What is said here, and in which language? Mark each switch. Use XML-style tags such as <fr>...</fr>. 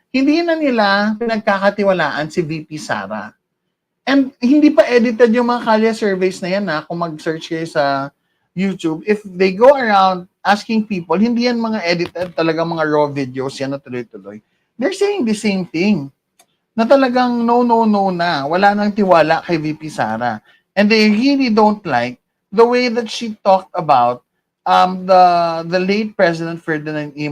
<tl>Hindi na nila pinagkakatiwalaan si VP Sara. And hindi pa edited yung mga kalye surveys na yan kung mag-search kayo sa YouTube.</tl> <en>If they go around asking people,</en> <tl>hindi yan mga</tl> <en>edited,</en> <tl>talagang mga</tl> <en>raw videos</en> <tl>yan na tuloy-tuloy.</tl> <en>They're saying the same thing.</en> <tl>Na talagang no na. Wala nang tiwala kay VP Sara.</tl> <en>And they really don't like the way that she talked about the late President Ferdinand E.</en>